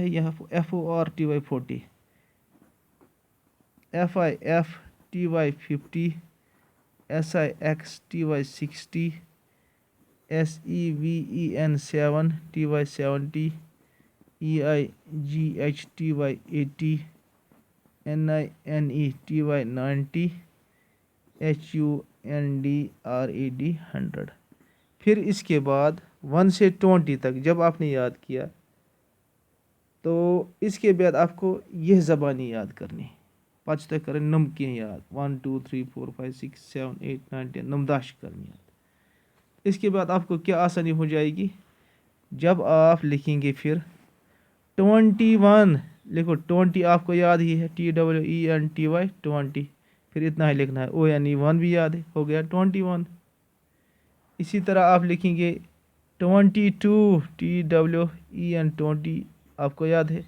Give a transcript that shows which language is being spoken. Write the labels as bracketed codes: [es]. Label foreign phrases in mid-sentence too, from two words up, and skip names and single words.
[ur] یہاں FORTY 40, FIFTY 50, SIXTY 60, SEVEN 7, TY 70, EIGHTY 80, NINETY 90, HUNDRED 100. پھر اس کے بعد 1 سے 20 تک جب آپ نے یاد کیا تو اس کے بعد آپ کو یہ زبانی یاد کرنی. [ks] پتہ چھِ تۄہہِ کَرٕنۍ نم کینٛہہ یاد, 1 2 3 4 5 6 7 8 9 10 نم 10 چھِ کرنی یاد. [ur] اس کے بعد آپ کو کیا آسانی ہو جائے گی, جب آپ لکھیں گے پھر 21 لکھو. 20 آپ کو یاد ہی ہے, TWENTY 20, پھر اتنا ہی لکھنا ہے. ONE بھی یاد ہے, ہو گیا 21. اسی طرح آپ لکھیں گے 22, TWEN 20, آپ کو یاد ہے.